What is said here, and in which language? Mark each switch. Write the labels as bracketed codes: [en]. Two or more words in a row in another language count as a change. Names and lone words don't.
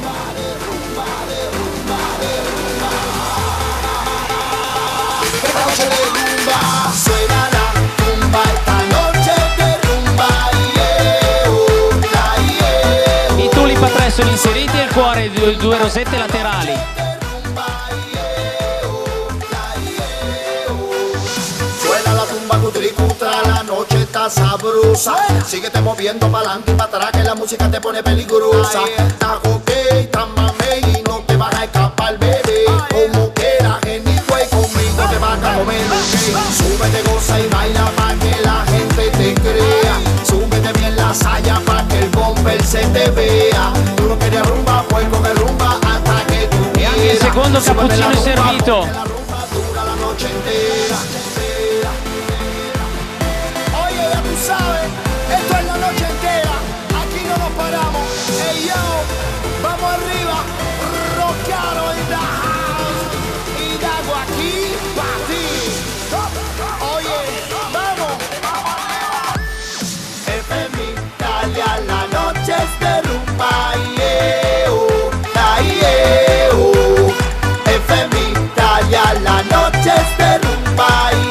[it] I Tulipa 3 sono inseriti e il cuore e due rosette laterali. [es] Suena la tumba que tributa, la noche está sabrosa. Síguete moviendo pa'lante y pa' atrás que la música te pone peligrosa. Está ok, está mamey y no te vas a escapar, bebé. Como quieras, anyway, conmigo te vas a comer, ok. Súbete, goza y baila pa' que la gente te crea. Súbete bien la saya pa' que el bumper se te vea. Tú no quieres rumba, pues coge rumba hasta que tú [it] E [es] quieras. [it] anche il secondo cappuccino è servito. [es] La rumba dura la noche entera. Oye, ya tú sabes, esto es la noche entera. Aquí no nos paramos. [en] Hey yo, [es] vamos arriba. [en] Rockearo in the house. [es] Y Dago aquí pa' ti. Oye, vamos. FM Italia, la noche es de rumba. FM Italia, la noche es de rumba.